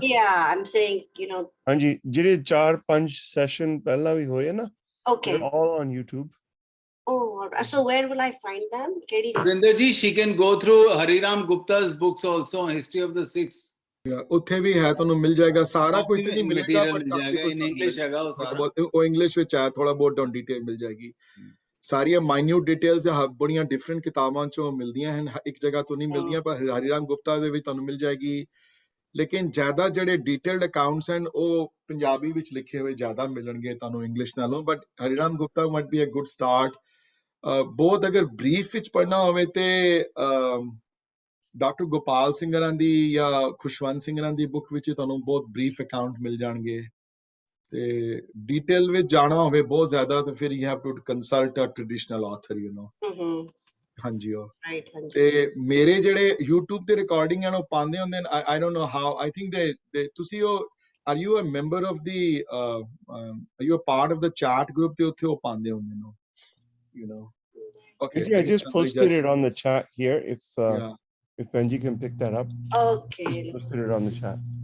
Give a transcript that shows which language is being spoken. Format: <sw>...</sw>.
<en>Yeah, I'm saying, you know.</en> <pa>Anji, jide 4-5 session pehla bhi hoye na?</pa> <en>Okay. They're all on YouTube. Oh, so where will I find them? Surinder ji, she can go through Hariram Gupta's books also, History of the Sikhs.</en> <pa>ਉੱਥੇ ਵੀ ਹੈ, ਤੁਹਾਨੂੰ ਮਿਲ ਜਾਏਗਾ ਸਾਰਾ ਕੁਝ। ਤੇ ਨਹੀਂ ਮਿਲੇਗਾ ਪਰ in English ਹੈਗਾ ਉਹ ਸਾਰਾ, ਉਹ ਇੰਗਲਿਸ਼ ਵਿੱਚ ਹੈ, ਥੋੜਾ ਬਹੁਤ ਡਾਊਨ ਡਿਟੇਲ ਮਿਲ ਜਾਏਗੀ। ਸਾਰੀਆਂ ਮਾਈਨਿਊਟ ਡਿਟੇਲਸ ਬੜੀਆਂ ਡਿਫਰੈਂਟ ਕਿਤਾਬਾਂ ਚੋਂ ਮਿਲਦੀਆਂ ਹਨ, ਇੱਕ ਜਗ੍ਹਾ ਤੋਂ ਨਹੀਂ ਮਿਲਦੀਆਂ, ਪਰ ਹਰੀਰਾਮ ਗੁਪਤਾ ਦੇ ਵਿੱਚ ਤੁਹਾਨੂੰ ਮਿਲ ਜਾਏਗੀ। ਲੇਕਿਨ ਜ਼ਿਆਦਾ ਜਿਹੜੇ ਡਿਟੇਲਡ ਅਕਾਊਂਟਸ ਹਨ ਉਹ ਪੰਜਾਬੀ ਵਿੱਚ ਲਿਖੇ ਹੋਏ ਜ਼ਿਆਦਾ ਮਿਲਣਗੇ ਤੁਹਾਨੂੰ ਇੰਗਲਿਸ਼ ਨਾਲੋਂ। But Hariram Gupta</pa> <en>Might be a good start.</en> <pa>ਬਹੁਤ ਅਗਰ ਬਰੀਫ ਵਿੱਚ ਪੜ੍ਹਨਾ ਹੋਵੇ ਤੇ ਡਾਕਟਰ ਗੋਪਾਲ ਸਿੰਘਰਾਂ ਦੀ ਜਾਂ ਖੁਸ਼ਵੰਤ ਸਿੰਘਰਾਂ ਦੀ ਬੁੱਕ ਵਿੱਚ ਤੁਹਾਨੂੰ ਬਹੁਤ ਬਰੀਫ ਅਕਾਊਂਟ ਮਿਲ ਜਾਣਗੇ। ਤੇ ਡਿਟੇਲ ਵਿੱਚ ਜਾਣਾ ਹੋਵੇ ਬਹੁਤ ਜ਼ਿਆਦਾ ਤੇ ਫਿਰ</pa> <en>You have to consult a traditional author, you know.</en> <pa>ਹਾਂਜੀ। ਉਹ ਤੇ ਮੇਰੇ ਜਿਹੜੇ YouTube ਤੇ ਰਿਕਾਰਡਿੰਗ ਹਨ ਉਹ ਪਾਉਂਦੇ ਹੁੰਦੇ ਨੇ।</pa> <en>I don't know how. I think they</en> <pa>ਤੁਸੀਂ ਉਹ</pa> <en>are you a member of the are you a part of the chat group</en> <pa>ਤੇ ਉੱਥੇ ਉਹ ਪਾਉਂਦੇ ਹੁੰਦੇ ਨੇ,</pa> <en>you know. Okay. I just posted it on the chat here. If Benji can pick that up. Okay. Just put it on the chat.</en>